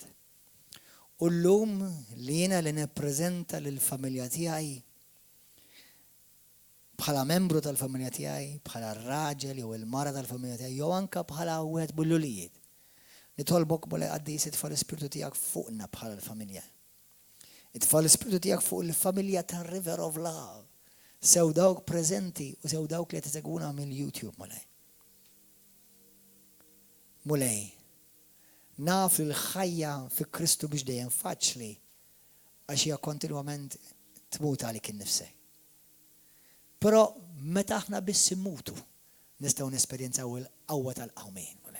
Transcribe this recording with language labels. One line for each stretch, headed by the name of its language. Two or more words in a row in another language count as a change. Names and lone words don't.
Maltese: U llum li jiena li nippreżenta lill-familja tiegħi bħala membru tal-familja tiegħi, bħala r-raġel jew il-mara tal-familja tiegħi, jew anke bħala wieħed bil-lulijiet. Nitolbok Mulej Qaddis itfa' l-Ispiritu tiegħek fuqna bħala l-familja. Itfa' l-Ispiritu tiegħek fuq il-familja tar-River of Love. Sew dawk preżenti u sew dawk li qed isegwuna mill-YouTube Mulej. Mulej, naf li l-ħajja fi Kristu biex dejjem faċli għax hija kontinwament tmut għalik innifsek. Però meta aħna biss immutu nistgħu nesperjenzaw il-qawwa tal-qawmien.